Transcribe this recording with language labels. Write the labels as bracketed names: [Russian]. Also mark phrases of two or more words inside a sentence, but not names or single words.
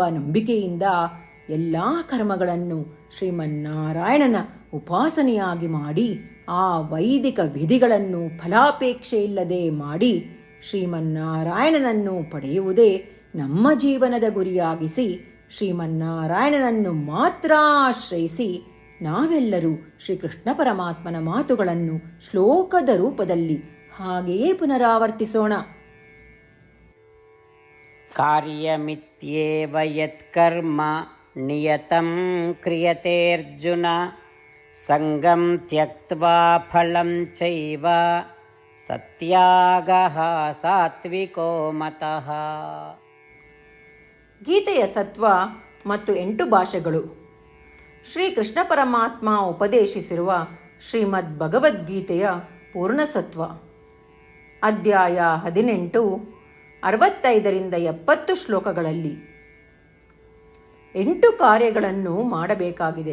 [Kannada] ನಂಬಿಕೆಯಿಂದ ಎಲ್ಲ ಕರ್ಮಗಳನ್ನು ಶ್ರೀಮನ್ನಾರಾಯಣನ ಉಪಾಸನೆಯಾಗಿ ಮಾಡಿ ಆ ವೈದಿಕ ವಿಧಿಗಳನ್ನು ಫಲಾಪೇಕ್ಷೆಯಿಲ್ಲದೆ ಮಾಡಿ ಶ್ರೀಮನ್ನಾರಾಯಣನನ್ನು ಪಡೆಯುವುದೇ ನಮ್ಮ ಜೀವನದ ಗುರಿಯಾಗಿಸಿ ಶ್ರೀಮನ್ನಾರಾಯಣನನ್ನು ಮಾತ್ರ ಆಶ್ರಯಿಸಿ ನಾವೆಲ್ಲರೂ ಶ್ರೀಕೃಷ್ಣ ಪರಮಾತ್ಮನ ಮಾತುಗಳನ್ನು ಶ್ಲೋಕದ ರೂಪದಲ್ಲಿ ಹಾಗೆಯೇ ಪುನರಾವರ್ತಿಸೋಣ. [Sanskrit] ಕಾರ್ಯಮಿತ್ಯೇವ ಯತ್ಕರ್ಮ ನಿಯತಂ ಕ್ರಿಯತೆ ಅರ್ಜುನ ಸಂಗಂ ತ್ಯಕ್ತ್ವಾ ಫಲಂ ಚೈವ ಸತ್ಯಾಗಃ ಸಾತ್ವಿಕೋ ಮತಃ. [Kannada] ಗೀತೆಯ ಸತ್ವ ಮತ್ತು 8 ಭಾಷೆಗಳು. ಶ್ರೀಕೃಷ್ಣ ಪರಮಾತ್ಮ ಉಪದೇಶಿಸಿರುವ ಶ್ರೀಮದ್ ಭಗವದ್ಗೀತೆಯ ಪೂರ್ಣಸತ್ವ. ಅಧ್ಯಾಯ 18, 65ರಿಂದ 70 ಶ್ಲೋಕಗಳಲ್ಲಿ 8 ಕಾರ್ಯಗಳನ್ನು ಮಾಡಬೇಕಾಗಿದೆ.